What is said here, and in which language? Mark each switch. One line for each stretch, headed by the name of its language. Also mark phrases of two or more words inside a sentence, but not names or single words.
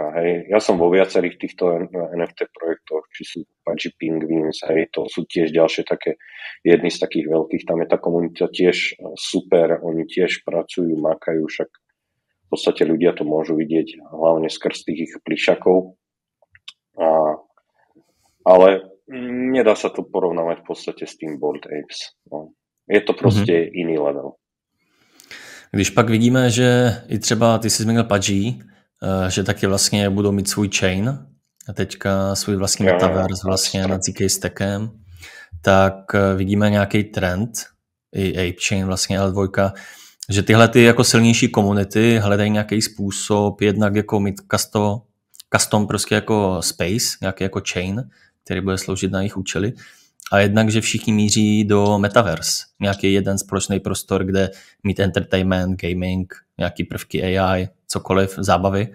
Slovak: Ja som vo viacerých týchto NFT projektoch, či sú Pudgy Penguins, to sú tiež ďalšie také, jedny z takých veľkých, tam je tá komunita tiež super, oni tiež pracujú, makajú, však v podstate ľudia to môžu vidieť hlavne skrz tých ich plišakov. Ale nedá sa to porovnávať v podstate s tým Bored Apes. No. Je to proste iný level.
Czech: Když pak vidíme, že i třeba ty jsi zmínil PUBG, že taky vlastně budou mít svůj chain a teďka svůj vlastní metaverse vlastně nad ZK Stackem, tak vidíme nějaký trend, i ApeChain vlastně L2, že tyhle ty jako silnější komunity hledají nějaký způsob, jednak jako mít custom prostě jako space, nějaký jako chain, který bude sloužit na jejich účely, a jednak, že všichni míří do metaverse, nějaký jeden společný prostor, kde mít
English: entertainment, gaming,
Czech: nějaký prvky AI, cokoliv, zábavy.